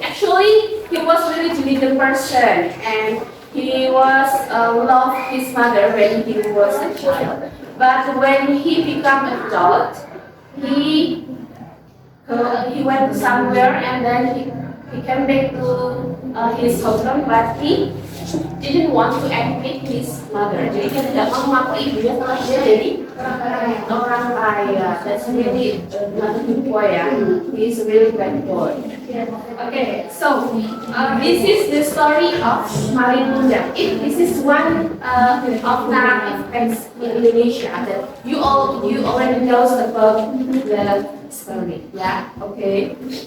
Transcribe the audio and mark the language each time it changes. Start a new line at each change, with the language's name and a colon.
English: Actually, he was really diligent person and he was loved his mother when he was a child. But when he became an adult, he went somewhere and then he came back to his hometown, but he didn't want to admit his mother.
Indonesian: Jadi dia tidak mau mengaku ibunya kalau dia jadi orang kaya.
English: That's really not a good boy. He's a really bad boy. Okay, so this is the story of Malin Kundang. This is one of narrative texts in Indonesia that you already know about the story. Yeah. Okay.